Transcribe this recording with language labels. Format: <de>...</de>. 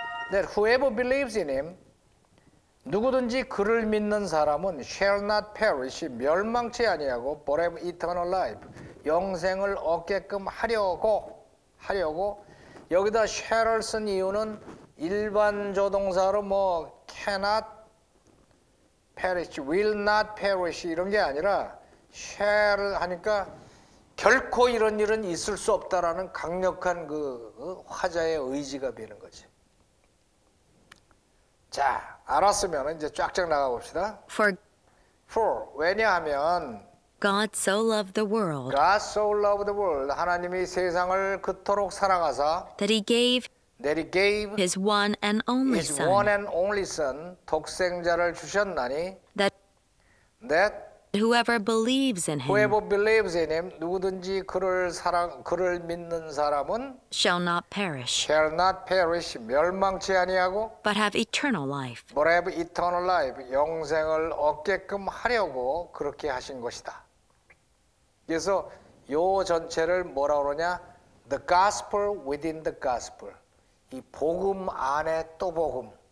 <en>That whoever believes in him</en> <ko>누구든지 그를 믿는 사람은</ko> <en>shall not perish</en> <ko>멸망치 아니하고</ko> <en>but have eternal life</en> <ko>영생을 얻게끔 하려고 여기다 shall을 쓴 이유는 일반 조동사로 뭐</ko> <en>cannot perish, will not perish</en> <ko>이런 게 아니라 shall을 하니까 결코 이런 일은 있을 수 없다라는 강력한 그 화자의 의지가 되는 거지. 자, 알았으면 이제 쫙쫙 나가 봅시다.</ko> <en>For 왜냐하면 God so loved the world God so loved the world</en> <ko>하나님이 세상을 그토록 사랑하사</ko> <en>that he gave that he gave his one and only his one Son, and only son</en> <ko>독생자를 주셨나니</ko> <en>that that whoever believes in him whoever believes in him</en> <ko>누구든지 그를 믿는 사람은</ko> <en>shall not perish, shall not perish</en> <ko>멸망치 아니하고</ko> <en>but have eternal life. but have eternal life</en> <ko>영생을 얻게끔 하려고 그렇게 하신 것이다. 그래서 요 전체를 뭐라 그러냐?</ko> <en>The gospel within the gospel.</en> <ko>이 복음 안에 또 복음.</ko>